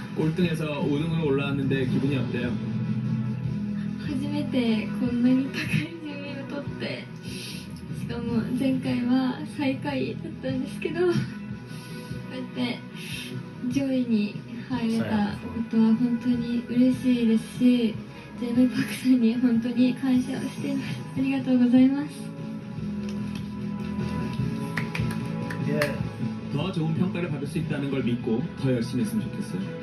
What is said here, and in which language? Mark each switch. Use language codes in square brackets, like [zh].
[ko] 꼴등에서 5등으로 올라왔는데 기분이 어때요? [ja] 初めてこんなに高い順位を取って、しかも前回は最下位だったんですけど、こうやって上位に入れたことは本当に嬉しいですし、JMパクさんに本当に感謝をしています。ありがとうございます。 [en] Yeah. [ko] 더 좋은 평가를 받을 수 있다는 걸 믿고 더 열심히 했으면 좋겠어요.